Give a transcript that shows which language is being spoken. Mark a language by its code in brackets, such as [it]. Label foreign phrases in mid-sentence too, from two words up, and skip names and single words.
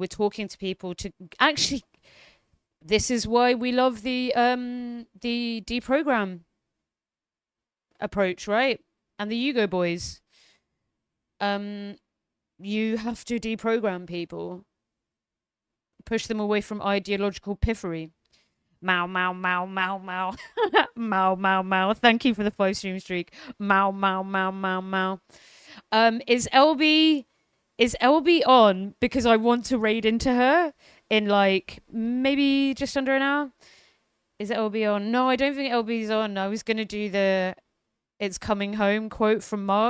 [en] We're talking to people to actually. This is why we love the deprogram approach, right? And the Yugo boys. You have to deprogram people. Push them away from ideological piffery. Mau, mau, mau, mau, mau. Mau, mau, mau. Thank you for the 5-stream streak. Mau, mau, mau, mau, mau. Is LB on? Because I want to raid into her in like maybe just under an hour. Is LB on? No, I don't think LB's on. I was gonna do the "It's coming home" quote from Marx.